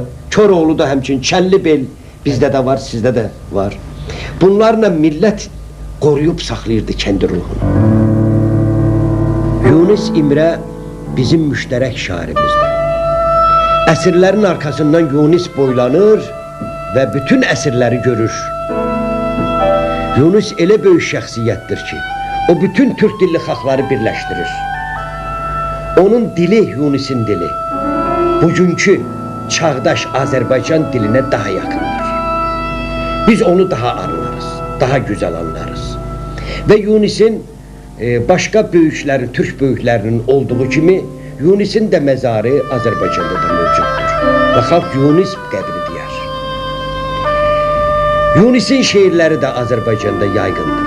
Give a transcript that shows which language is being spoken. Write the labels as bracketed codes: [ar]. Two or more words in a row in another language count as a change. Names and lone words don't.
[tr] Köroğlu da hemçin, Çellibel bizde de var, sizde de var. Bunlarla millet koruyup saxlayırdı kendi ruhunu. Yunus Emre bizim müşterek şairimizdir. [az] Əsirlərin arkasından Yunus boylanır ve bütün əsirləri görür. Yunus elə böyük şəxsiyyətdir ki, o bütün Türk dilli xalqları birləşdirir. Onun dili Yunus'un dili. [tr] Bugünkü çağdaş Azərbaycan diline daha yakındır. Biz onu daha anlarız, daha güzel anlarız. Ve Yunus'un başka büyüklerin, Türk büyüklerinin olduğu kimi Yunus'un da mezarı Azerbaycan'da da mevcuttur. Ve halk Yunus qədri deyər. Yunus'un şiirleri de Azerbaycan'da yaygındır.